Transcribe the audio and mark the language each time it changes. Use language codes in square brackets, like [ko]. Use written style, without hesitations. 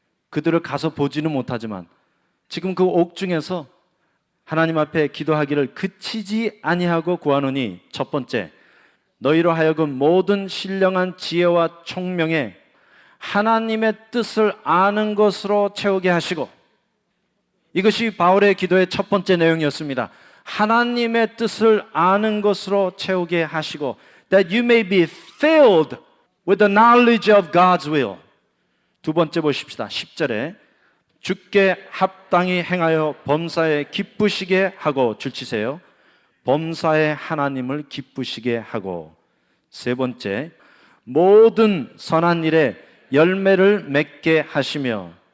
[ko] 그들을 가서 보지는 못하지만 지금 그 옥중에서 하나님 앞에 기도하기를 그치지 아니하고 구하노니. 첫 번째, 너희로 하여금 모든 신령한 지혜와 총명에 하나님의 뜻을 아는 것으로 채우게 하시고. 이것이 바울의 기도의 첫 번째 내용이었습니다. 하나님의 뜻을 아는 것으로 채우게 하시고 [en] that you may be filled with the knowledge of God's will. [ko] 두 번째 보십시다. 10절에 주께 합당히 행하여 범사에 기쁘시게 하고. 줄치세요. 범사에 하나님을 기쁘시게 하고. 세 번째, 모든 선한 일에 열매를 맺게 하시며.